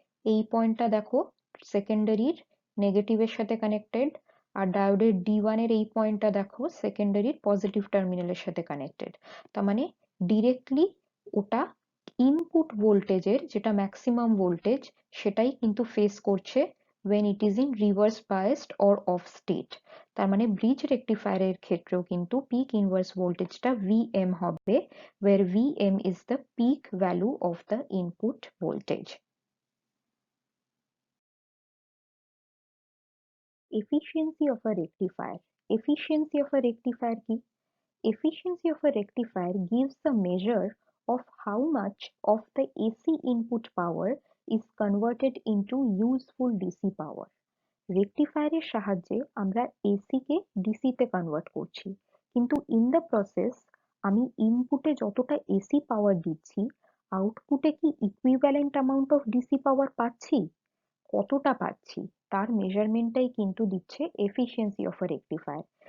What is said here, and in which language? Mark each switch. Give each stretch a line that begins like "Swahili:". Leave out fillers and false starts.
Bangla: এই পয়েন্টটা দেখো সেকেন্ডারির নেগেটিভের সাথে কানেক্টেড, আর ডায়োডের D1 এর এই পয়েন্টটা দেখো সেকেন্ডারির পজিটিভ টার্মিনালের সাথে কানেক্টেড। তার মানে ডিরেক্টলি ওটা ইনপুট ভোল্টেজের যেটা ম্যাক্সিমাম ভোল্টেজ সেটাই কিন্তু ফেস করছে
English: when it is in reverse biased or off state।
Bangla: তার মানে ব্রিজ রেকটিফায়ারের ক্ষেত্রেও কিন্তু পিক ইনভার্স ভোল্টেজটা Vm হবে,
English: where Vm is the peak value of the input voltage. Efficiency of a rectifier. Efficiency of a rectifier
Bangla: কি?
English: Efficiency of a rectifier gives a measure of how much of the AC input power is converted into useful DC power.
Bangla: রেকটিফায়ারের সাহায্যে আমরা AC কে DC তে convert করছি, কিন্তু in the process আমি ইনপুটে যতটা AC পাওয়ার দিচ্ছি আউটপুটে কি equivalent amount of DC power পাচ্ছি, কতটা পাচ্ছি তার মেজারমেন্টটাই কিন্তু দিচ্ছে এফিসিয়েন্সি অফ আ রেকটিফায়ার।